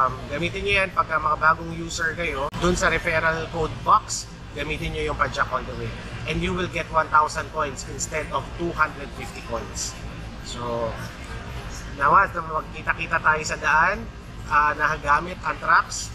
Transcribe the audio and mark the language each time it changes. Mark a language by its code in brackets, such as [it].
[tl] Gamitin nyo yan pagka mga bagong user kayo. Dun sa [en] referral code box, [tl] gamitin nyo yung Pajak all the way. [en] And you will get 1,000 points instead of 250 points. [tl] So, nawa, magkita-kita tayo sa daan, nakagamit ang trucks.